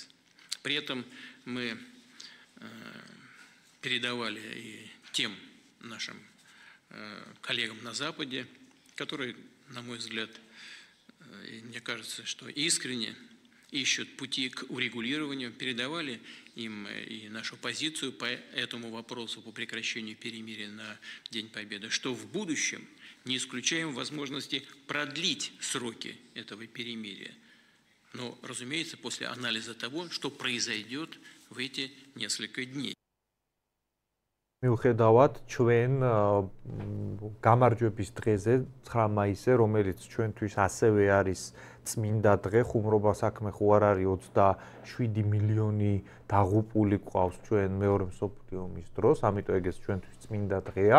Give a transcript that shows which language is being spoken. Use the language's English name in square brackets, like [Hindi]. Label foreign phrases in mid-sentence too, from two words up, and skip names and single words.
[Russian] При этом мы передавали и тем нашим коллегам на Западе, которые, на мой взгляд, и мне кажется, что искренне ищут пути к урегулированию, передавали им и нашу позицию по этому вопросу, по прекращению перемирия на День Победы, что в будущем не исключаем возможности продлить сроки этого перемирия. Но, разумеется, после анализа того, что произойдет в эти несколько дней. [Georgian] მიუხედავად ჩვენ გამარჯვების დღეზე 9 მაისზე, რომელიც ჩვენთვის ასევე არის წმინდა დღე, ხუმრობა საქმე ხო არ არის 27 მილიონი დაღუპული ყავს ჩვენ მეორე მსოფლიო ომის დროს, ამიტომ ეგეც ჩვენთვის წმინდა დღეა.